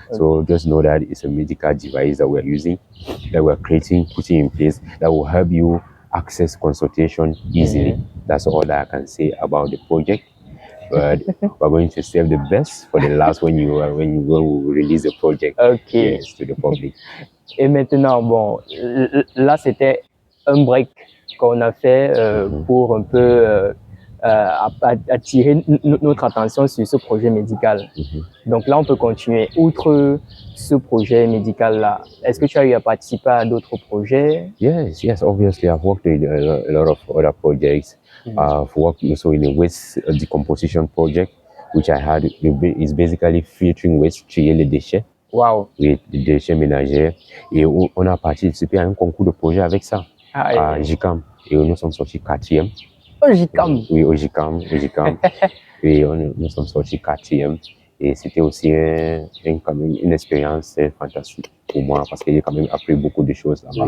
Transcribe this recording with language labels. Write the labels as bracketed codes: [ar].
[en] So just know that it's a medical device that we're using, that we're creating, putting in place, that will help you access consultation easily. That's all that I can say about the project. But we're going to save the best for the last when you will release the project yes, to the public. [fr] Et maintenant, bon, là c'était un break qu'on a fait pour un peu attirer notre attention sur ce projet médical. Donc là, on peut continuer. Outre ce projet médical-là, est-ce que tu as eu à participer à d'autres projets? [en] Yes, obviously. I've worked in a lot of other projects. I've worked also in a waste decomposition project, which I had. It's basically filtering waste, [fr] trier les déchets. [en] Wow. [fr] Oui, des déchets ménagers. Et on a participé à un concours de projet avec ça, à JICAM. Et nous sommes sortis 4e. Au JICAM? Oui, au JICAM. Et nous sommes sortis 4e. Et c'était aussi quand même une expérience fantastique pour moi parce que j'ai quand même appris beaucoup de choses là-bas.